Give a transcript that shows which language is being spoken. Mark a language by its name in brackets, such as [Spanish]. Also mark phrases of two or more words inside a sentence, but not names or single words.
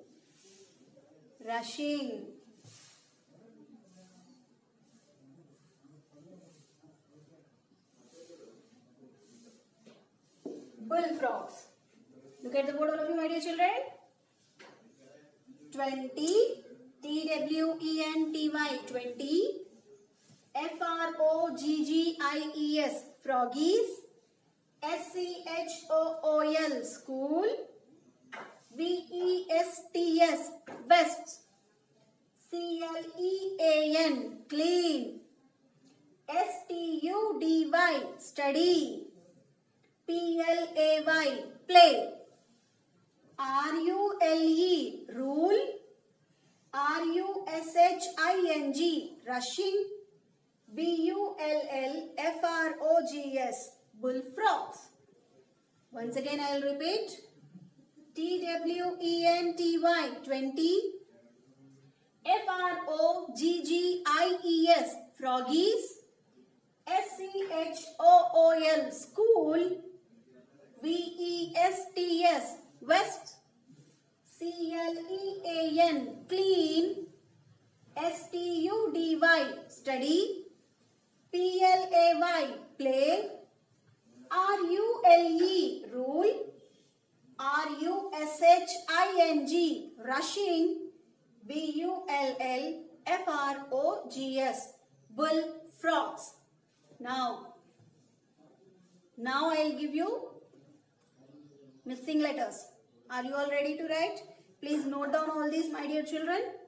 [English] Rushing. Bullfrogs. Look at the board, all of you, my dear children. 20. T-W-E-N-T-Y. 20. F-R-O-G-G-I-E-S. Froggies. S-C-H-O-O-L. School. V-E-S-T-S. Vest. C-L-E-A-N. Clean. S-T-U-D-Y. Study. P-L-A-Y. Play. R-U-L-E. Rule. R-U-S-H-I-N-G. Rushing. B-U-L-L-F-R-O-G-S. Bullfrogs. Once again I will repeat. T-W-E-N-T-Y. 20. F-R-O-G-G-I-E-S. Froggies. S-C-H-O-O-L. School. V-E-S-T-S. Vest. C-L-E-A-N. Clean. S-T-U-D-Y. Study. P-L-A-Y. Play. R-U-L-E. Rule. R-U-S-H-I-N-G. Rushing. B-U-L-L-F-R-O-G-S. Bullfrogs. Now I'll give you missing letters. Are you all ready to write? Please note down all these, my dear children.